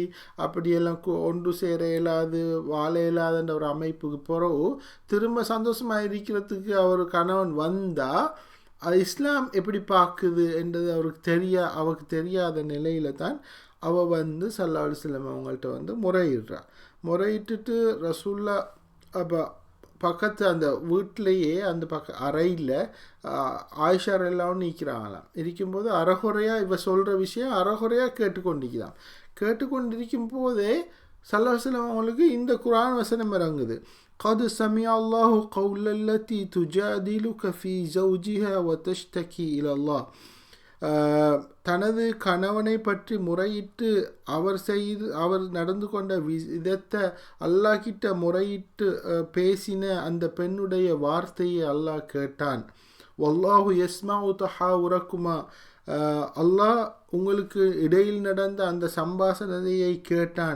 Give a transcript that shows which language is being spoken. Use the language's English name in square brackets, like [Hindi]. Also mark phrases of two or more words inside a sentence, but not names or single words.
[Tamil] அப்படியெல்லாம் ஒன்று சேர இயலாது வாழ இயலாதுன்ற ஒரு அமைப்புக்கு பிறகு திரும்ப சந்தோஷமாக இருக்கிறதுக்கு அவர் கணவன் வந்தால் அது இஸ்லாம் எப்படி பார்க்குது என்றது அவருக்கு தெரியாத நிலையில தான் அவள் வந்து [Arabic] صلى الله عليه وسلم [Tamil] அவங்கள்ட்ட வந்து முறையிட்டுட்டு ரசூல்லா அப்போ பக்கத்து அந்த வீட்டிலையே அந்த அறையில் ஆயிஷா எல்லாம் நிற்கிறாங்களாம். இருக்கும்போது அறகுறையாக இவ சொல்கிற விஷயம் அறகுறையாக கேட்டுக்கொண்டிருக்கும் போதே [Arabic] صلى الله عليه وسلم [Tamil] அவங்களுக்கு இந்த குர்ஆன் வசனம் இறங்குது. [Arabic] قد سمع الله قول التي تجادلك في زوجها وتشتكي إلى الله. [Tamil] தனது கணவனை பற்றி முறையிட்டு அவர் நடந்து கொண்ட விதத்தை அல்லாஹ் கிட்ட முறையிட்டு பேசின அந்த பெண்ணுடைய வார்த்தையை அல்லாஹ் கேட்டான். [Arabic] والله يسمع تحاوركما, [Tamil] அல்லாஹ் உங்களுக்கு இடையில் நடந்த அந்த சம்பாஷணையை கேட்டான்.